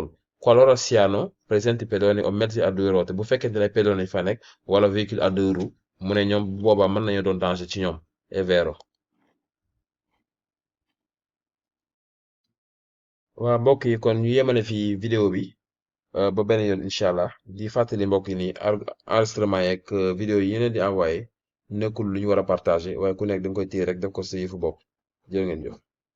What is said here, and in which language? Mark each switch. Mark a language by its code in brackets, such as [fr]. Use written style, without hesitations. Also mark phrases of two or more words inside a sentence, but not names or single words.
[it] Qualora siano presenti pedoni o mezzi a due ruote [wo] bu fekkente ne pedoni fa nekk wala [fr] véhicule à deux roues [wo] mu ne ñoom boobaa mën nañu doon danger ci ñoom [it] è vero. [wo] waa mbokk yi kon ñu yemale fii vidéo bi ba beneen yoon [ar] إن شاء الله [wo] di fàttali mbokk yi nii enregistrement yeeg vidéo yi yeneen di envoyé nekkul lu ñu war a partagé waaye ku nekk da nga koy téye rek def ko sa yëfu bopp jërë ngeen jëf.